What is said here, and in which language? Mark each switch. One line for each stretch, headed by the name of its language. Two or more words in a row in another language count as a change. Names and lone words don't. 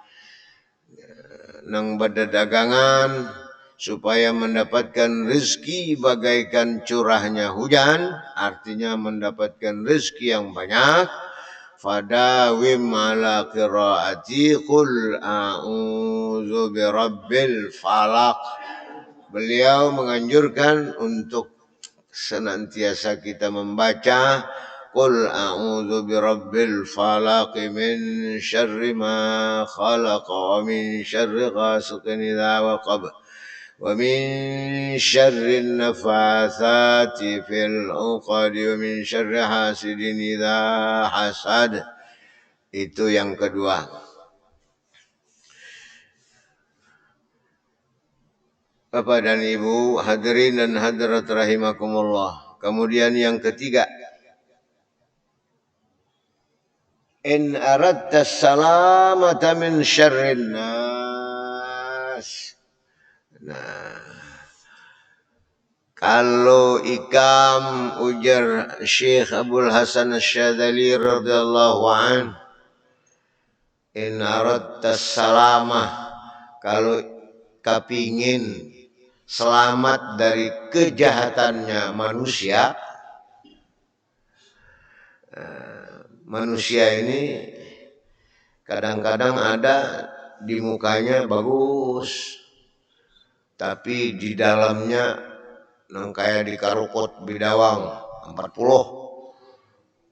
Banjar: Nang berdagangan supaya mendapatkan rezeki bagaikan curahnya hujan, artinya mendapatkan rezeki yang banyak.
Arabic: فداوم على قراءة قل أعوذ برب الفلق.
Indonesian: Beliau menganjurkan untuk senantiasa kita membaca
Arabic: قل أعوذ برب الفلق من شر ما خلق ومن شر غاسق إذا وقب ومن شر النفاثات في العقد ومن شر حاسد إذا حسد.
Indonesian: Itu yang kedua. Bapak dan Ibu, hadirin dan hadirat rahimakumullah. Kemudian yang ketiga,
Arabic: إن أردت السلامة من شر الناس.
Banjar: Nah, kalau ikam ujar Syekh Abdul Hasan Asy-Syadzali
Arabic: رضي الله عن, إن أردت السلامة,
Banjar: kalau kepingin selamat dari kejahatannya manusia. Manusia ini kadang-kadang ada di mukanya bagus, tapi di dalamnya nang kayak di karukot bidawang 40.